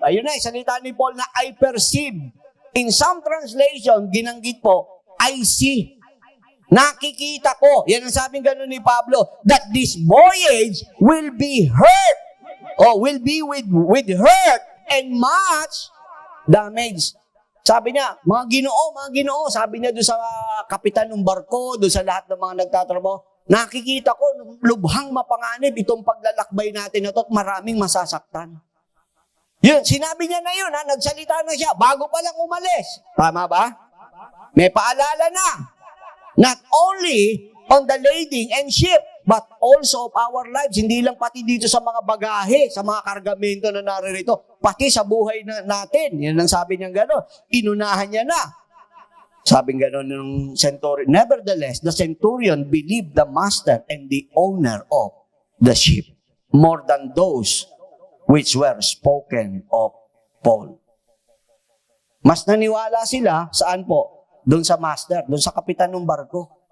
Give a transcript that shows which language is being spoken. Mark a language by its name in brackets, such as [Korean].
[Filipino] Ayun na, salita ni Paul na [English] I perceive. In some translation, [Filipino] ginanggit po, [English] I see. [Filipino] Nakikita ko. Yan ang sabing gano'n ni Pablo, [English] that this voyage will be hurt. Or will be with hurt and much damage. [Filipino] Sabi niya, mga ginoo, sabi niya doon sa kapitan ng barko, doon sa lahat ng mga nagtatrabaho, nakikita ko, lubhang mapanganib itong paglalakbay natin na ito at maraming masasaktan. Yun, sinabi niya na yun, nagsalita na siya, bago pa lang umalis. Tama ba? May paalala na. [English] Not only on the lading and ship, but also of our lives. [Filipino] Hindi lang pati dito sa mga bagahe, sa mga kargamento na naririto, pati sa buhay natin. Yan ang sabi niya gano'n. Inunahan niya na. Sabi gano'n ng centurion. [English] Nevertheless, the centurion believed the master and the owner of the ship more than those which were spoken of Paul. [Filipino] Mas naniwala sila, saan po? Doon sa master, doon sa kapitan ng barko.